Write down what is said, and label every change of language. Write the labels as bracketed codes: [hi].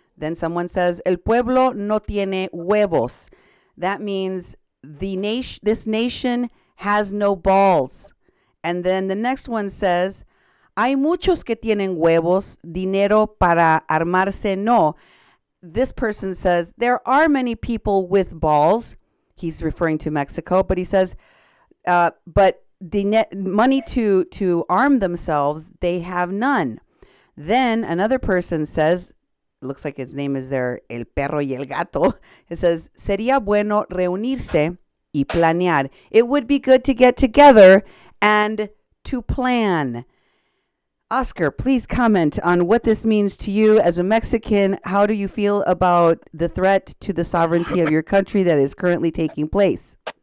[en] Then someone says, [es] el pueblo no tiene huevos. [en] That means this nation has no balls. And then the next one says, [es] hay muchos que tienen huevos, dinero para armarse no. [en] This person says, there are many people with balls. He's referring to Mexico, but he says, but the money to arm themselves, they have none. Then another person says, looks like his name is there, El Perro y el Gato. It says, [es] sería bueno reunirse y planear. [en] It would be good to get together and to plan. Oscar, please comment on what this means to you as a Mexican. How do you feel about the threat to the sovereignty of your country that is currently taking place?